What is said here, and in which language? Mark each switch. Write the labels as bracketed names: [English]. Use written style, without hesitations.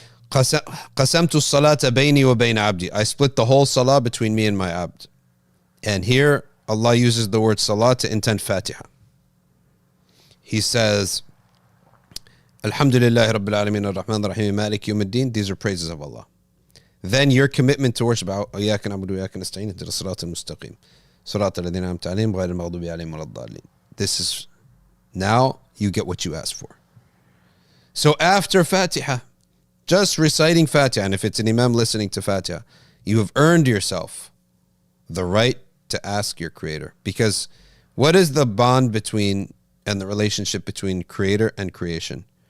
[Arabic] قسمت الصلاة بيني وبين عبدي. [English] I split the whole salah between me and my abd. And here Allah uses the word salah to intend Fatiha. He says, Alhamdulillah Rabbil Alameen Ar-Rahman Ar-Rahim Malik Yawm Ad-Din. These are praises of Allah. Then your commitment to worship, [Arabic] إياك نعبد وإياك نستعين اهدنا الصراط المستقيم صراط الذين أنعمت عليهم غير المغضوب عليهم ولا الضالين. [English] This is, now you get what you asked for. So after Fatiha, just reciting Fatiha, and if it's an imam listening to Fatiha, you have earned yourself the right to ask your creator. Because what is the bond between and the relationship between creator and creation?